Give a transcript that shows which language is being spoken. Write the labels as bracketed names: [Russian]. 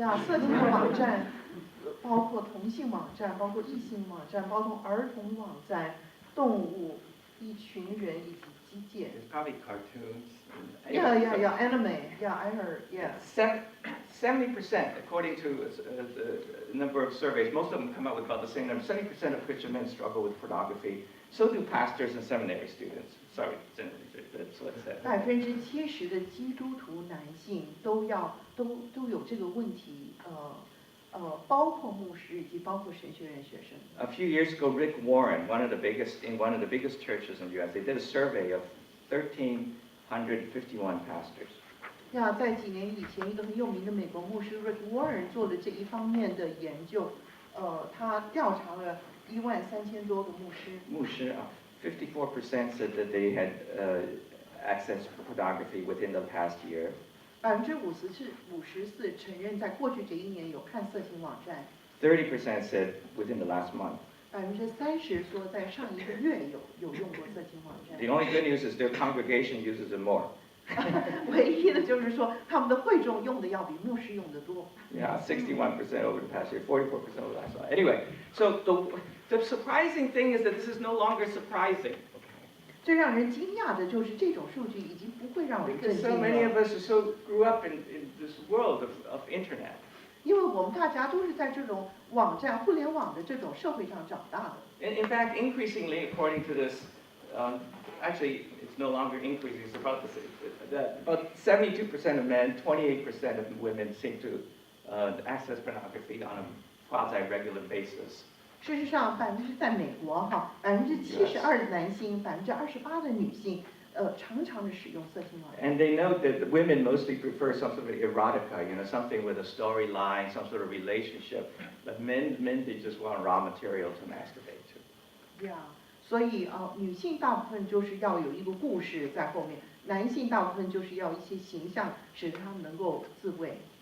[Chinese] 呀，色情的网站包括同性网站，包括异性网站，包括儿童网站、动物、一群人以及机械。 [English] There's probably cartoons. Anime. I heard. 70%, according to the number of surveys, most of them come out with about the same number. 70% of Christian men struggle with pornography. So do pastors and seminary students. Sorry, that's what it said. [Chinese] 70%的基督徒男性都有这个问题，包括牧师以及包括神学院学生。 [English] A few years ago, Rick Warren, one of the biggest churches in the U.S., they did a survey of 1,351 pastors. [Chinese] 在几年以前，一个很有名的美国牧师 Rick Warren 做的这一方面的研究，他调查了13000多个牧师。 [English] 54% said that they had access to pornography within the past year. [Chinese] 54%承认在过去这一年有看色情网站。 [English] 30% said within the last month. [Chinese] 30%说在上一个月有用过色情网站。 [English] The only good news is their congregation uses it more. [Chinese] 唯一的就是说，他们的会众用的要比牧师用的多。 [English] Yeah, 61% over the past year, 44% over the last one. Anyway, so the surprising thing is that this is no longer surprising. [Chinese] 最让人惊讶的就是这种数据已经不会让我们更 [English] Because [Chinese] 惊 [English] so many [Chinese] 了， [English] of us grew up in this world of internet. [Chinese] 因为我们大家都是在这种网站、互联网的这种社会上长大的。 [English] In fact, increasingly, according to this, actually, it's no longer increasing. It's about the same. About 72% of men, 28% of women seem to access pornography on a quasi-regular basis. [Chinese] 事实上，在美国72%的男性，28%的女性，常常的使用色情网站。 [English] And they note that the women mostly prefer some sort of erotica, something with a storyline, some sort of relationship. But men, they just want raw material to masturbate to. [Chinese] 所以女性大部分就是要有一个故事在后面，男性大部分就是要一些形象，使得他们能够自慰。